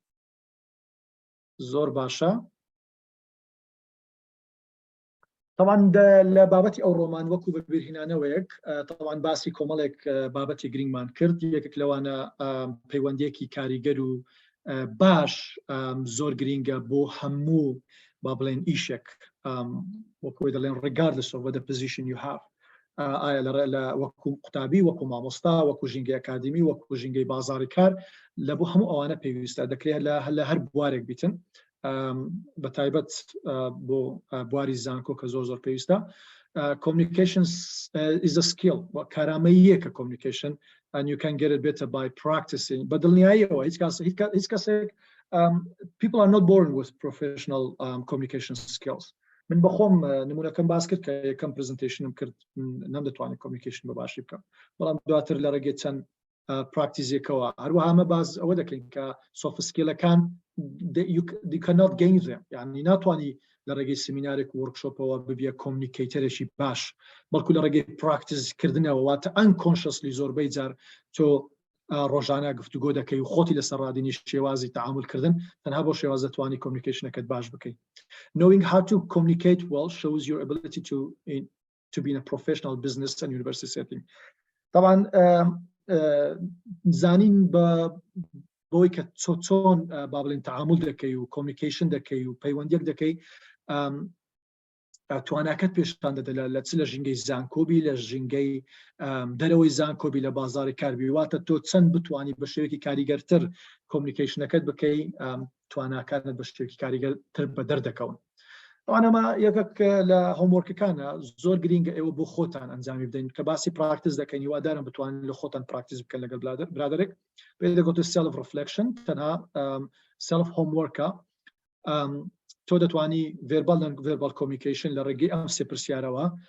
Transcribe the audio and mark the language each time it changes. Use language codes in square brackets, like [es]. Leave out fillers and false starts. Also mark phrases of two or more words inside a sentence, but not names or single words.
[ckb] زۆر باشە طبعا لە بابەتی ئەو ڕۆمان وەکو بەبیرهێنانەوەیەک طبعا باسی کۆمەڵێک بابەتی گرنگمان کرد یەکێک لەوانە پەیوەندیەکی کاریگەر و باش زۆر گرینگە بۆ هەموو با بڵێن ئیشێک وەکوی دەڵێن regardless [en] of what the position you have [ckb] ئایا لە وەکو قوتابی وەکو مامۆستا وەکو ژینگەی ئەکادمی وەکو ژینگەی بازاڕی کار لە بۆ هەموو ئەوانە پێویستە دەکرێت لە هەر بوارێک بیتن بە تایبەت بۆ بواری زانکۆ کە زۆر پێویستە [en] communication is a skill کارامەییەکە communication and you can get it better by practicing [ckb] بە دڵنیاییەوە هیچ کەسێک [en] people are not born with professional communication skills من [ckb] بەخۆم نمونەکەم باس کرد کە یەکەم پرزنتیشنم کرد نەمدەتوانێت communication بە باشی بکەم بەڵام دواتر لە ڕێگەی چەند پراکتیزیەکەوە هەروەها ئەمە باز ئەوە دەکەین کە [en] soft skill [ckb] ەکان [en] you cannot gain them [ckb] یعنی ناتوانی لە ڕێگەی سمینارێک و وەرکشۆپەوە ببیە کۆمونیکەیتەرێکی باش بەڵکو لە ڕێگەی پراکتیزکردنەوە واتە unconsciously زۆربەی جار تۆ ڕۆژانە گفتوگۆ دەکەی و خۆتی لەسەر ڕادینی شێوازی تعاملکردن تەنها بۆ شێواز دەتوانی کۆمونیکیشنەکەت باش بکەیت [en] knowing how to communicate well shows your ability to be in a professional business and university setting [ckb] طبعا زانین بۆی کە چۆن با بڵێن تعامل دەکەی و کۆمونیکیشن دەکەی و پەیوەندیەک دەکەی تواناکەت پێشتان دەدە لە چ لە ژینگەی زانکۆبی لە ژینگەی دەرەوەی زانکۆبی لە بازاری کاربی واتە تۆ چەند بتوانی بە شێوەیەکی کاریگەرتر کۆمونیکیشنەکەت بکەی تواناکانت بە شێوەیەکی کاریگەرتر بە دەردەکەون ئەمە یەکێک لە هۆموەرکەکانە زۆر گرینگە ئێوە بۆ خۆتان ئەنجامی بدەین کە باسی پراکتیس دەکەین هیوادارم بتوانین لە خۆتان پراکتیس بکەن لەگەڵ برادێک پێ دەگوتە self reflection تەنها self homeworkە تۆ دەتوانی verbal communication لە ڕێگەی ئەم سێ پرسیارەوە